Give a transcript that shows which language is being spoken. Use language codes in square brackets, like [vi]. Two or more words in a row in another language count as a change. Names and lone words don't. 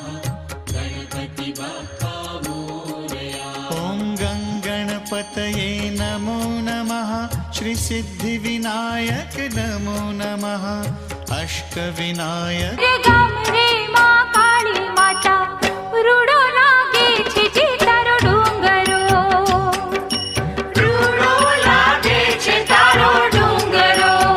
[mr] गणपति बाप्पा मोरया। [sa] ॐ गङ्गणपतये नमो नमः। श्रीसिद्धिविनायक नमो नमः। अष्टविनायक [gu] ગામ રે મા કાળી માતા રૂડો લાગે છે તારો ડુંગરો રૂડો લાગે છે તારો ડુંગરો